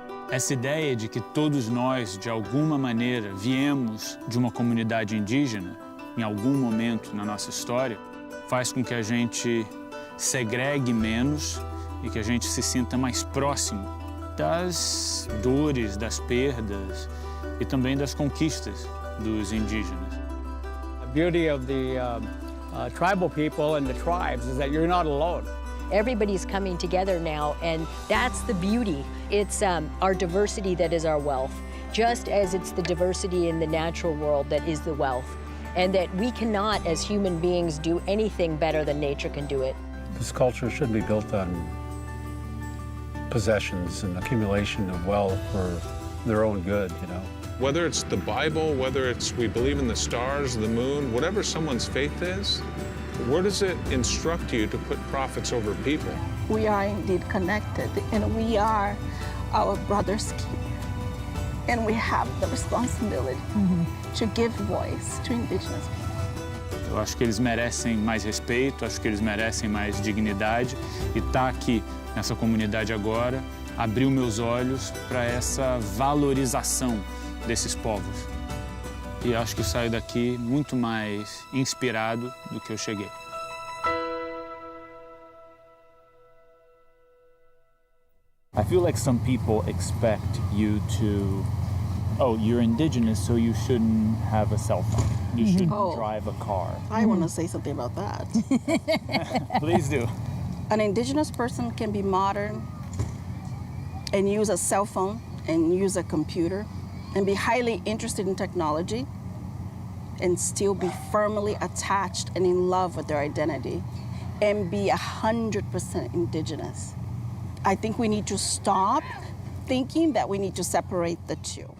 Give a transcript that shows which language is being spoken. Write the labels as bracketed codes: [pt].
[pt] Essa ideia de que todos nós, de alguma maneira, viemos de uma comunidade indígena, em algum momento na nossa história, faz com que a gente segregue menos e que a gente se sinta mais próximo das dores, das perdas e também das conquistas dos indígenas. [en] The beauty of the tribal people and the tribes is that you're not alone. Everybody's coming together now, and that's the beauty. It's our diversity that is our wealth, just as it's the diversity in the natural world that is the wealth, and that we cannot, as human beings, do anything better than nature can do it. This culture should be built on possessions and accumulation of wealth for their own good, Whether it's the Bible, whether it's we believe in the stars, the moon, whatever someone's faith is, where does it instruct you to put profits over people? We are indeed connected, and we are our brother's keeper. And we have the responsibility to give voice to indigenous people. [pt] Eu acho que eles merecem mais respeito, acho que eles merecem mais dignidade, e estar aqui nessa comunidade agora abriu meus olhos para essa valorização desses povos. E acho que eu saio daqui muito mais inspirado do que eu cheguei. [en] I feel like some people expect you to, oh, you're indigenous, so you shouldn't have a cell phone. You shouldn't drive a car. I want to say something about that. Please do. An indigenous person can be modern and use a cell phone and use a computer and be highly interested in technology and still be firmly attached and in love with their identity and be 100% indigenous. I think we need to stop thinking that we need to separate the two.